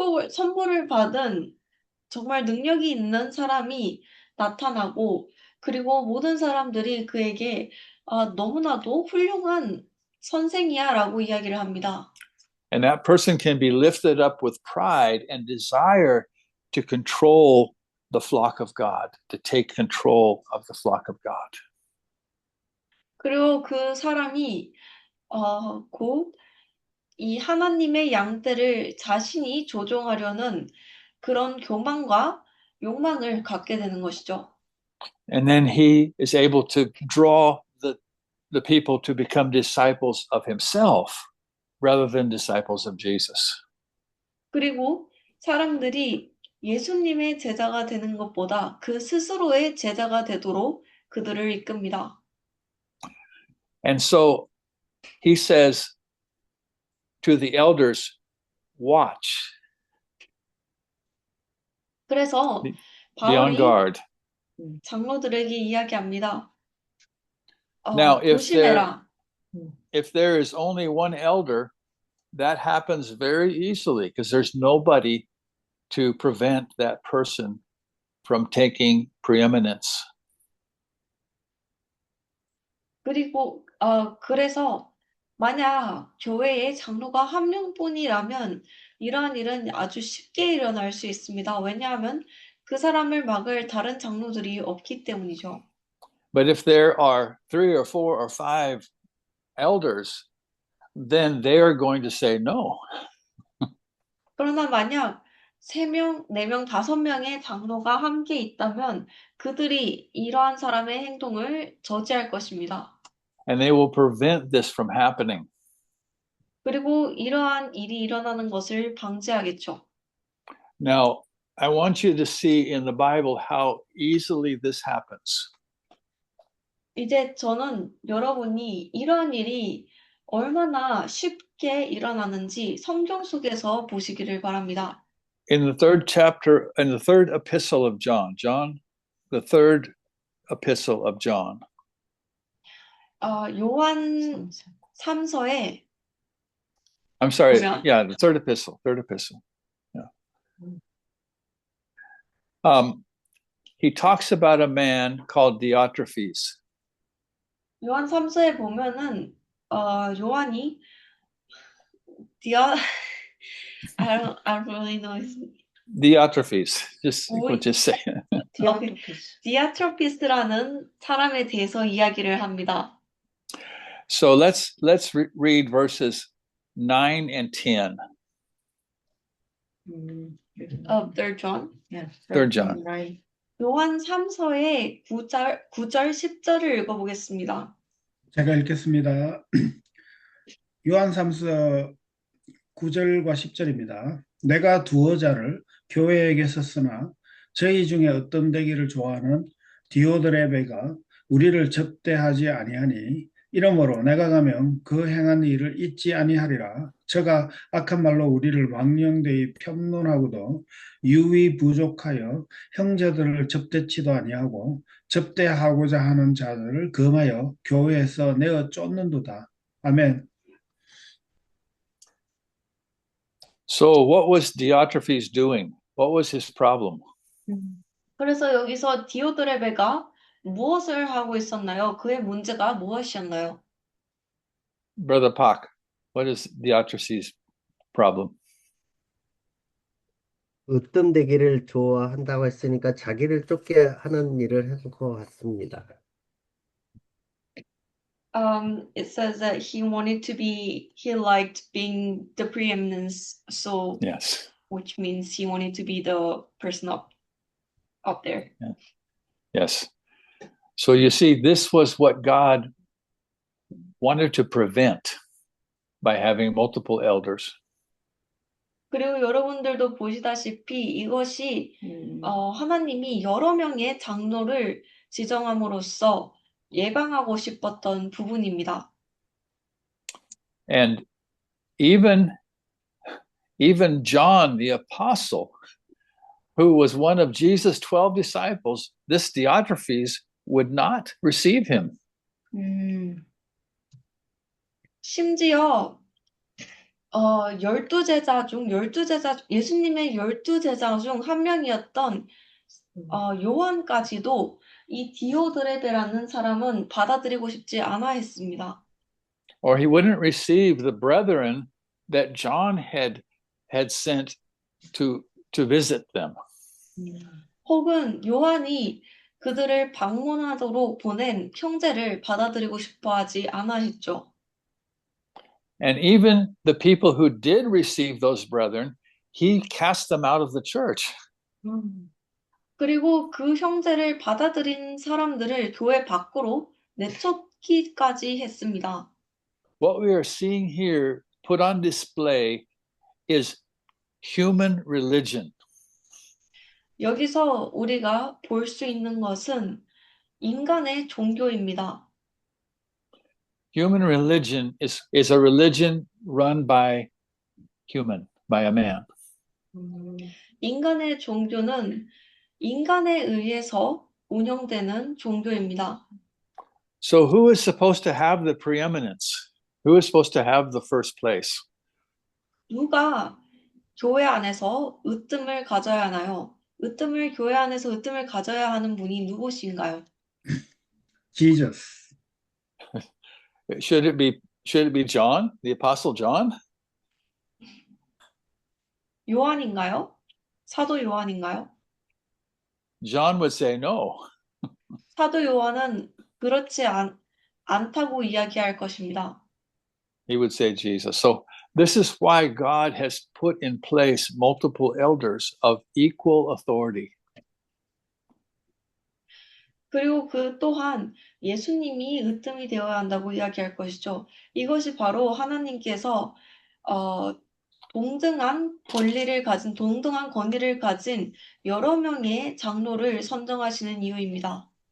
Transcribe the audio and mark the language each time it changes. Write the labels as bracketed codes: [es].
[ko] 선물을 받은 정말 능력이 있는 사람이 나타나고 그리고 모든 사람들이 그에게 너무나도 훌륭한 선생이야 라고 이야기를 합니다. [en] And that person can be lifted up with pride and desire to control the flock of God, to take control of the flock of God. [ko] 그리고 그 사람이 곧 이 하나님의 양떼를 자신이 조종하려는 그런 교만과 욕망을 갖게 되는 것이죠. [en] And then he is able to draw the people to become disciples of himself rather than disciples of Jesus. [ko] 그리고 사람들이 예수님의 제자가 되는 것보다 그 스스로의 제자가 되도록 그들을 이끕니다. [en] And so he says to the elders, watch, [ko] 그래서 [en] be on [ko] 바울이 [en] guard. [ko] 장로들에게 이야기합니다. [en] Now, [ko] 조심해라. [en] if there is only one elder, that happens very easily because there's nobody to prevent that person from taking preeminence. [ko] 그리고 그래서 만약 교회에 장로가 한 명뿐이라면 이러한 일은 아주 쉽게 일어날 수 있습니다. 왜냐하면 그 사람을 막을 다른 장로들이 없기 때문이죠. [en] But if there are 3 or 4 or 5 elders, then they are going to say no. [ko] 그러나 만약 3명, 4명, 5명의 장로가 함께 있다면 그들이 이러한 사람의 행동을 저지할 것입니다. [en] And they will prevent this from happening. [ko] 그리고 이러한 일이 일어나는 것을 방지하겠죠. [en] Now, I want you to see in the Bible how easily this happens. [ko] 이제 저는 여러분이 이러한 일이 얼마나 쉽게 일어나는지 성경 속에서 보시기를 바랍니다. [en] In the 3rd chapter, in the 3rd epistle of John, the 3rd epistle of John. [ko] 요한 3서에 [en] I'm sorry, [ko] 보면- [en] yeah, the 3rd epistle. Yeah. He talks about a man called Diotrephes. [ko] 요한 3서에 보면은 요한이 [en] I don't really know his Diotrephes, we'll just say. [ko] 디아트로피스라는 사람에 대해서 이야기를 합니다. [en] So let's read verses 9 and 10. Of 3rd John. Yes. 3rd John. Right. [ko] 요한 3서의 9절 10절을 읽어보겠습니다. 제가 읽겠습니다. 요한 3서 9절과 10절입니다. 내가 두어 자를 교회에게 썼으나 저희 중에 어떤 되기를 좋아하는 디오드레베가 우리를 접대하지 아니하니 이러므로 내가 가면 그 행한 일을 잊지 아니하리라. 저가 악한 말로 우리를 왕령되이 편론하고도 유위 부족하여 형제들을 접대치도 아니하고 접대하고자 하는 자들을 금하여 교회에서 내어 쫓는도다. 아멘. [en] So what was Diotrephes doing? What was his problem? [ko] 그래서 여기서 디오드레베가 무엇을 하고 있었나요? 그의 문제가 무엇이었나요? [en] Brother Pak, what is Diotrephes' problem? [ko] 으뜸되기를 좋아한다고 했으니까 자기를 쫓게 하는 일을 했을 것 같습니다. [en] It says that he liked being the preeminence, so Yes. which means he wanted to be the person up there. Yes. So you see, this was what God wanted to prevent by having multiple elders. [ko] 그리고 여러분들도 보시다시피 이것이 하나님이 여러 명의 장로를 지정함으로써 예방하고 싶었던 부분입니다. [en] And even John the apostle, who was one of Jesus' 12 disciples, this Diotrephes would not receive him. [ko] 심지어 12제자 중 예수님의 12제자 중 한 명이었던 요한까지도 이 디오드레베라는 사람은 받아들이고 싶지 않아 했습니다. [en] Or he wouldn't receive the brethren that John had sent to visit them. [ko] 혹은 요한이 그들을 방문하도록 보낸 형제를 받아들이고 싶어 하지 않아 했죠. [en] And even the people who did receive those brethren, he cast them out of the church. [ko] 그리고 그 형제를 받아들인 사람들을 교회 밖으로 내쫓기까지 했습니다. [en] What we are seeing here put on display is human religion. [ko] 여기서 우리가 볼 수 있는 것은 인간의 종교입니다. [en] Human religion is a religion run by a man. [ko] 인간의 종교는 인간에 의해서 운영되는 종교입니다. [en] So who is supposed to have the preeminence? Who is supposed to have the first place? [ko] 누가 교회 안에서 으뜸을 가져야 하나요? 교회 안에서 으뜸을 가져야 하는 분이 누구신가요? [en] Jesus. Should it be John, the apostle John? [ko] 요한인가요? 사도 요한인가요? [en] John would say no. [ko] 사도 요한은 그렇지 않다고 이야기할 것입니다. [en] He would say Jesus. So this is why God has put in place multiple elders of equal authority. [ko] 그리고 그 또한 예수님이 으뜸이 되어야 한다고 이야기할 것이죠. 이것이 바로 하나님께서 동등한 권위를 가진 여러 명의 장로를 선정하시는 이유입니다.